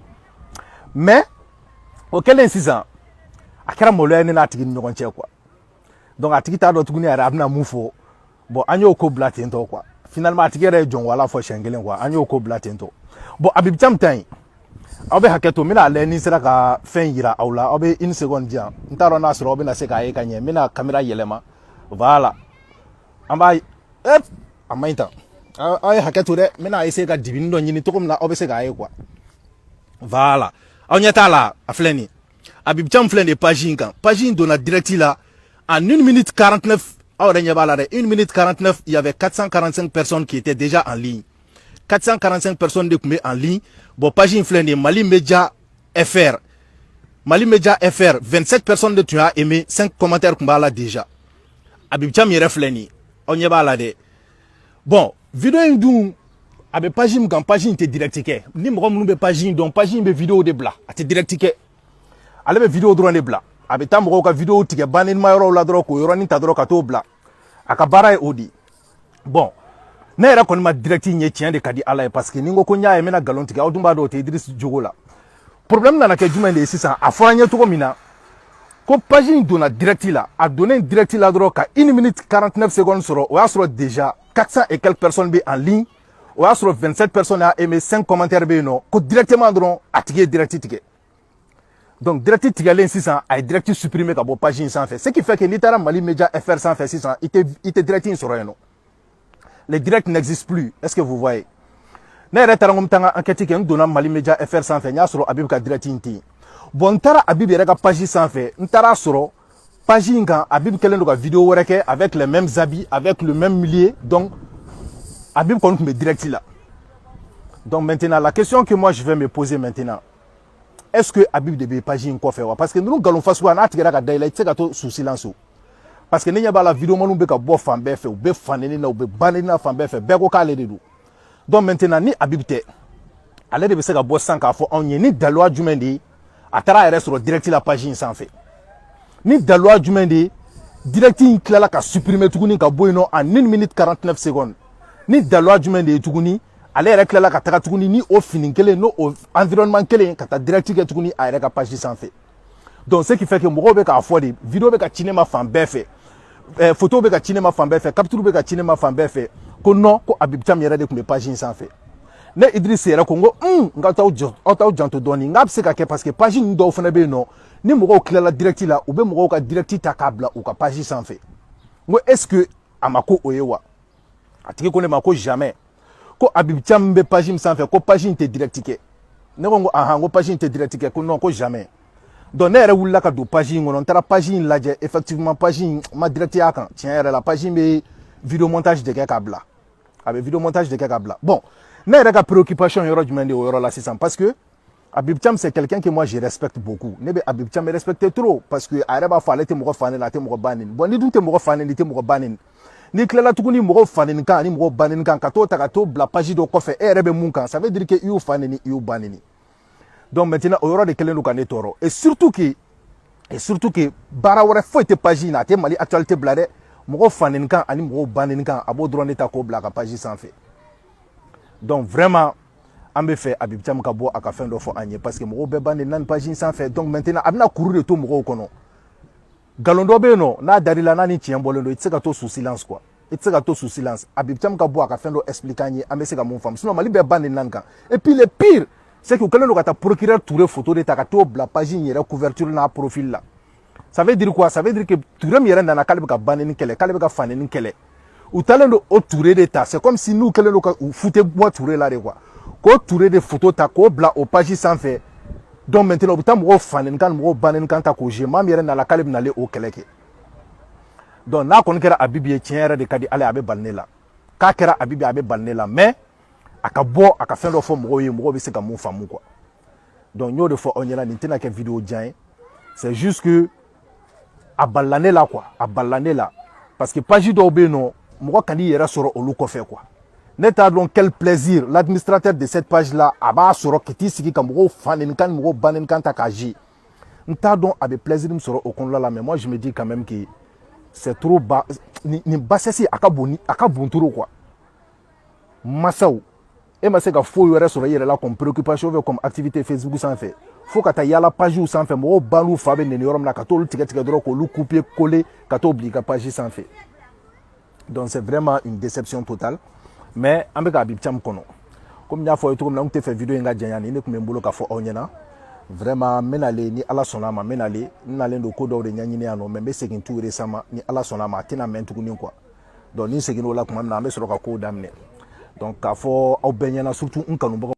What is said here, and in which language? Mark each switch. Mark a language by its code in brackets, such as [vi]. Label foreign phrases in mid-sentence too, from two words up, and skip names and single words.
[bm] mais o kɛlen sisan a kɛra maloya ye ne n'a tigi ni ɲɔgɔn cɛ [fr] quoi donc [bm] a tigi t'a dɔn tuguni yɛrɛ a bɛna mun fɔ bon an y'o ko bila ten tɔ [fr] quoi finalement [bm] a tigi yɛrɛ ye jɔnwala fɔ siɲɛ kelen quoi an y'o ko bila ten tɔ bon Habib Thiam ta in aw bɛ hakɛ to n bɛna lajɛ ni sera ka fɛn yira aw la aw bɛ [fr] une seconde [bm] di yan n t'a dɔn n'a sɔrɔ aw bɛna se k'a ye ka ɲɛ n bɛna caméra yɛlɛma voilà an b'a ye a ma ɲi tan aw ye hakɛ to dɛ n bɛna essayer ka dibini dɔ ɲini cogo min na aw bɛ se k'a ye quoi voilà aw ɲɛ t'a la a filɛ nin ye Habib Thiam filɛ nin ye page in kan page in donna direct la [fr] en 1 minute 49 [bm] aw yɛrɛ ɲɛ b'a la dɛ 1 minute 49 [fr] il y avait 445 personnes qui étaient déjà en ligne [bm] 445 personnes de tun bɛ [fr] en ligne [bm] bon page in filɛ nin ye Mali Media FR Mali Media FR 27 personnes de tun y'a aimé 5 commentaires tun b'a la déjà Habib Thiam yɛrɛ filɛ nin ye aw ɲɛ b'a la dɛ bon video in dun a bɛ page min kan page in tɛ direct kɛ ni mɔgɔ minnu bɛ page in dɔn page in bɛ video de bila a tɛ direct kɛ ale bɛ video dɔrɔn de bila a bɛ taa mɔgɔw ka video tigɛ banenima yɔrɔw la dɔrɔn k'o yɔrɔnin ta dɔrɔn ka t'o bila a ka baara ye o de bon ne yɛrɛ kɔni ma direct ɲɛ tiɲɛ de ka di ala ye [fr] parce que [bm] ni n ko n y'a ye n bɛna nkalon tigɛ aw dun b'a dɔn o tɛ Idriss jogo la problème nana kɛ jumɛn de ye sisan a fɔra n ye cogo min na ko page in donna direct la a donnen direct la dɔrɔn ka [fr] 1 minute 49 secondes [bm] sɔrɔ o y'a sɔrɔ [fr] déjà 400 et quelques personnes [bm] bɛ [fr] en ligne [bm] o y'a sɔrɔ 27 personnes y'a aimé 5 commentaires bɛ yen nɔ ko directement dɔrɔn a tigi ye direct tigɛ donc direct tigɛlen sisan a ye direct supprimer ka bɔ page in sanfɛ [fr] ce qui fait que [bm] n'i taara Mali Media FR sanfɛ sisan i tɛ direct in sɔrɔ yen nɔ [fr] les directs n'existent plus est-ce que vous voyez [bm] ne yɛrɛ taara n ko n bɛ taa n ka enquête kɛ n donna Mali Media FR sanfɛ n y'a sɔrɔ Habib ka direct in tɛ yen bon n taara Habib yɛrɛ ka page sanfɛ n taara sɔrɔ page in kan Habib kɛlen don ka vidéo wɛrɛ kɛ [fr] avec les mêmes habits avec le même milieu donc [bm] Habib kɔni tun bɛ direct la [fr] donc maintenant la question que moi je vais me poser maintenant est-ce que [bm] Habib de bɛ page in kɔfɛ wa [fr] parce que [bm] ninnu nkalon fasugu n'a tigɛra ka da i la i tɛ se ka to [fr] sous silence [bm] o [fr] parce que [bm] ne ɲɛ b'a la vidéo maniw bɛ ka bɔ fan bɛɛ fɛ u bɛ faneni na u bɛ baneni na fan bɛɛ fɛ bɛɛ ko k'ale de don [fr] donc maintenant [bm] ni Habib tɛ ale de bɛ se ka bɔ sisan k'a fɔ anw ye ni daliluwa jumɛn de ye a taara a yɛrɛ sɔrɔ direct la page in sanfɛ ni daliluwa jumɛn de ye direct in tilala ka supprimer tuguni ka bɔ yen nɔ [fr] en 1 minute 49 secondes [bm] ni daliluwa jumɛn de ye tuguni ale yɛrɛ tilala ka taga tuguni ni o fini kelen n'o environnement kelen ka taa direct kɛ tuguni a yɛrɛ ka page sanfɛ [fr] donc ce qui fait que [bm] mɔgɔw bɛ k'a fɔ de vidéo bɛ ka ci ne ma fan bɛɛ fɛ photo bɛ ka ci ne ma fan bɛɛ fɛ capture bɛ ka ci ne ma fan bɛɛ fɛ ko non ko Habib Thiam yɛrɛ de tun bɛ page in sanfɛ ne Idriss yɛrɛ ko n ko n ka aw t'aw janto dɔɔni n k'a bɛ se ka kɛ [fr] parce que [bm] page ninnu dɔw fana bɛ yen nɔ ni mɔgɔw tilala direct la u bɛ mɔgɔw ka direct ta k'a bila u ka page sanfɛ n ko [fr] est ce que [bm] a ma ko o ye wa a tigi ko ne ma ko jamais ko Habib Thiam bɛ page min sanfɛ ko page in tɛ direct kɛ ne ko n ko ahan ko page in tɛ direct kɛ ko non ko jamais donc ne yɛrɛ wulila ka don page in kɔnɔ n taara page in lajɛ effectivement page in ma direct y'a kan tiɲɛ yɛrɛ la page in bɛ [fr] vidéo montage [bm] de kɛ k'a bila a bɛ [fr] vidéo montage [bm] de kɛ k'a bila bon ne yɛrɛ ka préoccupation yɔrɔ jumɛn de o yɔrɔ la sisan [fr] parce que Habib Thiam c'est quelqu'un que moi je respecte beaucoup [bm] ne bɛ Habib Thiam [fr] respecter trop parce que [bm] a yɛrɛ b'a fɔ ale tɛ mɔgɔ fa ne la a tɛ mɔgɔ ba neni bon ni dun tɛ mɔgɔ fa neni i tɛ mɔgɔ ba neni n'i tilala tuguni mɔgɔw fa neni kan ani mɔgɔw ba neni kan ka t'o ta ka t'o bila page dɔ kɔfɛ e yɛrɛ bɛ mun kan [fr] ça veut dire que [bm] i y'u fa neni i y'u ba neni [fr] donc maintenant [bm] o yɔrɔ de kɛlen don ka ne tɔɔrɔ [fr] et surtout [bm] que baara wɛrɛ foyi tɛ page in na a tɛ Mali actualité bila dɛ mɔgɔw fa neni kan ani mɔgɔw ba neni kan a b'o dɔrɔn de ta k'o bila a ka page sanfɛ [fr] donc vraiment [bm] an bɛ fɛ Habib Thiam ka bɔ a ka fɛn dɔ fɔ an ye [fr] parce que [bm] mɔgɔw bɛɛ ba neni na nin page in sanfɛ [fr] donc maintenant [bm] a bɛna kuru de to mɔgɔw kɔnɔ galon dɔ bɛ yen nɔ n'a dar'i la n'a ni tiɲɛ bɔlen don i tɛ se ka to [fr] sous silence quoi [bm] i tɛ se ka to [fr] sous silence [bm] Habib Thiam ka bɔ a ka fɛn dɔ expliquer an ye an bɛ se ka mun faamu sinon Mali bɛɛ ba neni na nin kan [fr] et puis le pire c'est que [bm] u kɛlen don ka taa procureur Touré photo de ta ka t'o bila page in yɛrɛ couverture n'a profil la [fr] ça veut dire quoi ça veut dire que [bm] Touré min yɛrɛ nana k'ale bɛ ka ba neni kɛlɛ k'ale bɛ ka fa neni kɛlɛ u taalen don o Touré de ta [fr] c'est comme si [bm] n'u kɛlen don ka u fute bɔ Touré la [fr] de quoi [bm] k'o Touré de photo ta k'o bila o page sanfɛ [fr] donc maintenant [bm] u bɛ taa mɔgɔw fa neni kan mɔgɔw ba neni kan ta k'o jouer maa min yɛrɛ nana k'ale bɛ n'ale o kɛlɛ kɛ donc n'a kɔni kɛra Habib ye tiɲɛ yɛrɛ de ka di ale a bɛ bali ne la k'a kɛra Habib ye a bɛ bali ne la mais a ka bɔ a ka fɛn dɔ fɔ mɔgɔw ye mɔgɔw bɛ se ka mun faamu [fr] quoi donc [bm] n y'o de fɔ aw ɲɛna nin tɛna kɛ vidéo jan ye [fr] c'est juste que [bm] a balila ne la quoi a balila ne la [fr] parce que [bm] page dɔw bɛ yen nɔ mɔgɔ ka n'i yɛrɛ sɔrɔ olu kɔfɛ quoi ne t'a dɔn [fr] quel plaisir l'administrateur de cette page là [bm] a b'a sɔrɔ ka t'i sigi ka mɔgɔw fa neni kan mɔgɔw ba neni kan ta k'a jouer n t'a dɔn a bɛ plaisir min sɔrɔ o kɔnɔna la [fr] mais moi je me dis quand même que c'est trop bas [bm] nin bassesse a ka bon [fr] trop quoi [bm] masaw e ma se ka foyi wɛrɛ sɔrɔ i yɛrɛ la [fr] comme préoccupation ou comme activité [bm] Facebook sanfɛ fo ka taa yala page sanfɛ mɔgɔw ba n'u fa bɛ neni yɔrɔ min na ka t'olu tigɛ dɔrɔn k'olu [fr] couper coller [bm] ka t'o bila i ka page sanfɛ [fr] donc c'est vraiment une déception totale mais [bm] an bɛ ka Habib Thiam kɔnɔ comme n y'a fɔ aw ye cogo min na n tun tɛ fɛ vidéo in ka janya nin ne tun bɛ n bolo k'a fɔ aw ɲɛna vraiment n bɛ nalen ni Ala sɔnna ma n bɛ nalen n nalen don ko dɔw de ɲɛɲini yan nɔ mais n bɛ segin [fr] tout récemment [bm] ni Ala sɔnna ma a tɛna mɛn tuguni [fr] quoi donc [bm] ni n seginna o la tuma min na an bɛ sɔrɔ ka kow daminɛ donc k'a fɔ aw bɛɛ ɲɛna surtout n kanubagaw